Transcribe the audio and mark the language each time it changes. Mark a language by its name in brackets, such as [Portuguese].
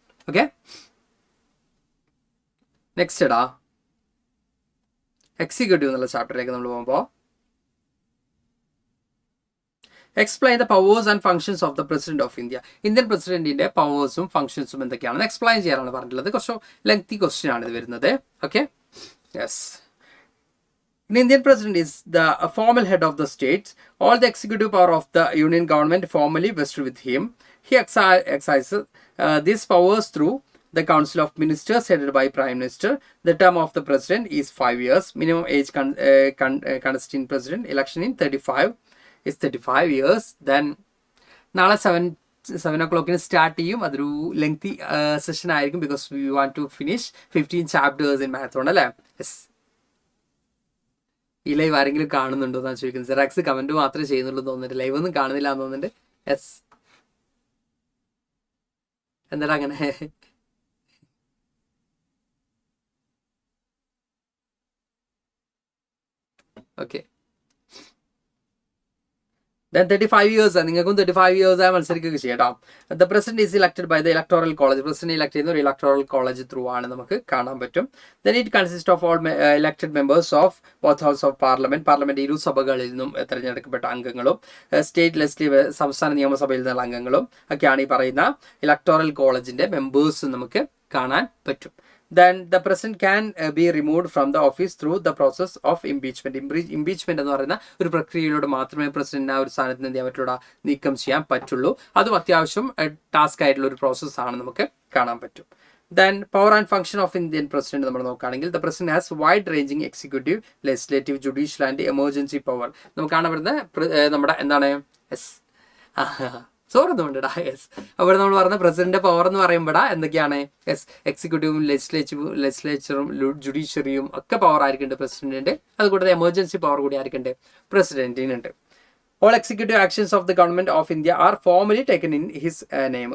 [Malayalam] Okay, next ഇടാ executive എന്നുള്ള ചാപ്റ്ററിലേക്ക് നമ്മൾ പോകുമ്പോൾ [English] Explain the powers and functions of the president of India. [Malayalam] Indian പ്രസിഡന്റിന്റെ പവേഴ്സും ഫംഗ്ഷൻസും എന്തൊക്കെയാണെന്ന് എക്സ്പ്ലെയിൻ ചെയ്യാനാണ് പറഞ്ഞിട്ടുള്ളത്. കുറച്ച് ലെങ്തി ക്വസ്റ്റ്യൻ ആണ് ഇത് വരുന്നത്. Okay, yes. [English] An Indian president is the formal head of the state. All the executive power of the union government formally vested with him. He exercises these powers through the council of ministers headed by prime minister. The term of the president is 5 years. Minimum age constituent president election in 35 is 35 years. [Malayalam] Then നാളെ 7 o'clock start ചെയ്യും. അതൊരു lengthy session ആയിരിക്കും, [English] because we want to finish 15 chapters in marathon [Malayalam] അല്ലേ? Yes. ഈ live ആരെങ്കിലും കാണുന്നുണ്ടോ എന്നാണ് ചോദിക്കുന്നത്. സെറാക്സ് കമന്റ് മാത്രമേ ചെയ്യുന്നുള്ളൂ തോന്നുന്നുണ്ട്, ലൈവ് ഒന്നും കാണുന്നില്ല എന്ന് തോന്നുന്നുണ്ട്. യെസ്, എന്താ അങ്ങനെ? ഓക്കെ, then 35 years നിങ്ങൾക്കും 35 years ആയി മത്സരിക്കുകയൊക്കെ ചെയ്യാം. [English] The president is elected by the electoral college. [Malayalam] President elect ചെയ്യുന്ന ഒരു ഇലക്ടോറൽ കോളേജ് ത്രൂ ആണ് നമുക്ക് കാണാൻ പറ്റും. [English] then it consist of all elected members of both house of parliament, [Malayalam] parliament ഇരുസഭകളിൽ നിന്നും തിരഞ്ഞെടുക്കപ്പെട്ട അംഗങ്ങളും സ്റ്റേറ്റ് ലെജിസ്ലേറ്റീവ് സംസ്ഥാന നിയമസഭയിൽ നിന്നുള്ള അംഗങ്ങളും ഒക്കെയാണ് ഈ പറയുന്ന ഇലക്ടോറൽ കോളേജിന്റെ മെമ്പേഴ്സ് നമുക്ക് കാണാൻ പറ്റും. [English] Then the president can be removed from the office through the process of impeachment. [Malayalam] Impeachment എന്ന് പറയുന്ന ഒരു പ്രക്രിയയിലൂടെ മാത്രമേ പ്രസിഡന്റിനെ ആ ഒരു സ്ഥാനത്ത് നിന്ന് ചെയ്യാൻ പറ്റുള്ളൂ, നീക്കം ചെയ്യാൻ പറ്റുള്ളൂ. അതും അത്യാവശ്യം ടാസ്ക് ആയിട്ടുള്ള ഒരു പ്രോസസ്സാണ് നമുക്ക് കാണാൻ പറ്റും. [English] Then power and function of Indian president [Malayalam] നമ്മൾ നോക്കുകയാണെങ്കിൽ [English] the president has wide ranging executive, legislative, judicial and emergency power. [Malayalam] നമുക്ക് കാണാൻ പറ്റുന്ന നമ്മുടെ എന്താണ്? യെസ്, സോറൊന്നുമുണ്ടടാ. യെസ്, അവിടെ നമ്മൾ പറഞ്ഞ പ്രസിഡന്റ് പവർ എന്ന് പറയുമ്പോഴാ എന്തൊക്കെയാണ്? യെസ്, എക്സിക്യൂട്ടീവും ലെജിസ്ലേച്ചറും ജുഡീഷ്യറിയും ഒക്കെ പവർ ആയിരിക്കുന്നുണ്ട് പ്രസിഡന്റിന്റെ. അതുകൂടാതെ എമർജൻസി പവർ കൂടി ആയിരിക്കുന്നുണ്ട് പ്രസിഡന്റിനുണ്ട്. [English] All executive actions of the government of India are formally taken in his name.